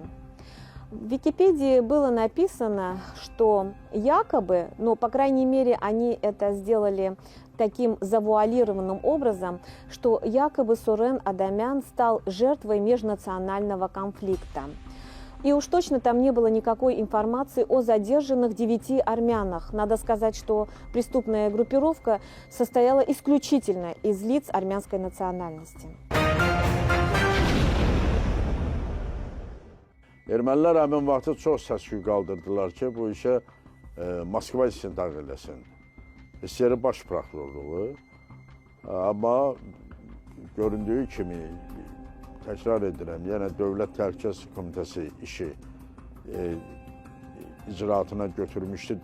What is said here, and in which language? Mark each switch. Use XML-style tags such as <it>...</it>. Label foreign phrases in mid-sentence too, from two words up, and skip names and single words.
<ru>В Википедии было написано, что якобы, но по крайней мере они это сделали таким завуалированным образом, что якобы Сурен Адамян стал жертвой межнационального конфликта. И уж точно там не было никакой информации о задержанных 9 армянах. Надо сказать, что преступная группировка состояла исключительно из лиц армянской национальности.</ru> <az>Ermənilər həmin vaxtı çox səs-küy qaldırdılar ki, bu işə Moskva istintaq eləsin. SSR Baş Prokurorluğu. Amma göründüyü kimi, təkrar edirəm, yenə Dövlət Təhlükəsizlik Komitəsi işi icraatına götürmüşdü.</az>